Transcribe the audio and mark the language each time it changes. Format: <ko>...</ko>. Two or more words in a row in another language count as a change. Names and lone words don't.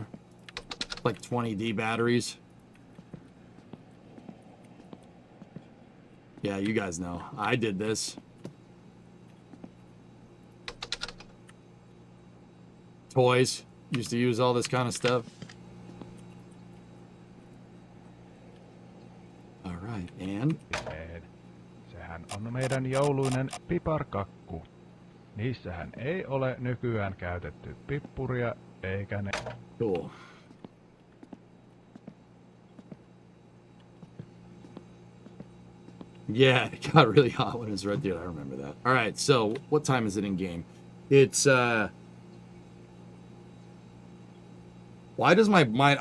<en>Like 20D batteries. Yeah, you guys know. I did this. Toys. Used to use all this kind of stuff. Alright, and?</en> <fi>Sehän on meidän jouluinen piparkakku. Niissähän ei ole nykyään käytetty pippuria eikä ne...</fi> <en>Cool. Yeah, it got really hot when it was right there. I remember that. All right, so what time is it in game? It's, why does my mind...</en>